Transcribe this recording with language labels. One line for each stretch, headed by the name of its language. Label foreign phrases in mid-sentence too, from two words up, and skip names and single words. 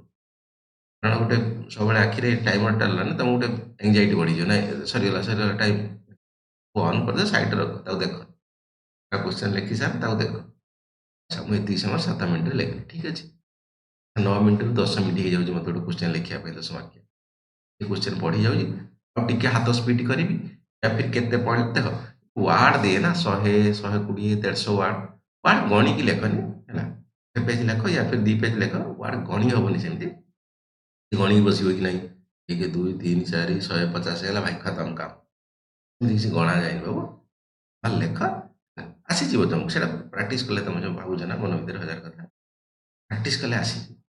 Odia: କାରଣ ଗୋଟେ ସବୁବେଳେ ଆଖିରେ ଟାଇମର ଟାଣିଲାନି ତମକୁ ଗୋଟେ ଏଙ୍ଗଜାଇଟି ବଢ଼ିଯିବ, ନାଇଁ ସରିଗଲା ଟାଇମ୍, ଅନ୍ କରିଦିଅ, ସାଇଡ୍ରେ ରଖ, ତାକୁ ଦେଖ, କ୍ୱେଶ୍ଚନ୍ ଲେଖି ସାର, ତାକୁ ଦେଖ। ଆଚ୍ଛା, ମୁଁ ଏତିକି ସମୟ 7 ମିନିଟ୍ରେ ଲେଖିଲି, ଠିକ୍ ଅଛି। 9 ମିନିଟ୍ରୁ 10 ମିନିଟ୍ ହେଇଯାଉଛି ମୋତେ ଗୋଟେ କ୍ୱେଶ୍ଚନ୍ ଲେଖିବା ପାଇଁ, 10 ମାର୍କିଆ। ଏ କ୍ୱେଶ୍ଚନ୍ ପଢ଼ି ଯାଉଛି, ଆଉ ଟିକେ ହାତ ସ୍ପିଡ୍ କରିବି,
Hindi: या फिर
Odia: କେତେ ପଏଣ୍ଟ ଦେଖ, ୱାର୍ଡ ଦିଏ ନା 100, 120, 150 ୱାର୍ଡ ଗଣିକି ଲେଖନି ହେଲା। ଗୋଟେ ପେଜ ଲେଖ
Hindi: या फिर
Odia: 2 ପେଜ ଲେଖ, ୱାର୍ଡ ଗଣି ହବନି ସେମିତି। ଗଣିକି ବସିବ କି ନାହିଁ, 1 2 3 4 150 ହେଇଗଲା ଭାଇ, ଖତମ କାମ। ଏମିତି କିଛି ଗଣା ଯାଇନି ବାବୁ, ଲେଖ, ଆସିଯିବ ତମକୁ। ସେଇଟା ପ୍ରାକ୍ଟିସ୍ କଲେ, ତମେ ଯୋଉ ଭାବୁଛ ନା ମନ ଭିତରେ ହଜାର କଥା, ପ୍ରାକ୍ଟିସ୍ କଲେ ଆସିଯିବ।